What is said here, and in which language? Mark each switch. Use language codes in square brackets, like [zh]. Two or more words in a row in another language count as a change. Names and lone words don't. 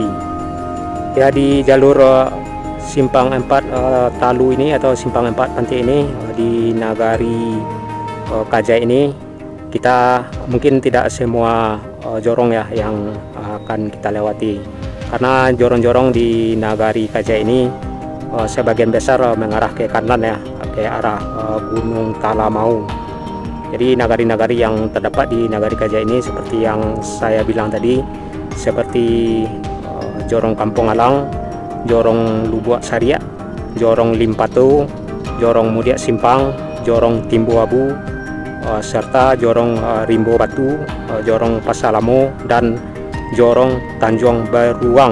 [id] Ya, di jalur Simpang 4 Talu ini atau Simpang 4 Panti ini, di Nagari Kajai ini kita mungkin tidak semua jorong ya yang akan kita lewati, karena jorong-jorong di Nagari Kajai ini sebagian besar mengarah ke kanan ya, ke arah Gunung Talamau. Jadi nagari-nagari yang terdapat di Nagari Kajai ini seperti yang saya bilang tadi, seperti Jorong Kampung Alang, Jorong Lubuak Sariak, Jorong Limpato, Jorong Mudiak Simpang, Jorong Timbu Abu, serta Jorong Rimbo Batu, Jorong Pasalamo, dan Jorong Tanjung Beruang.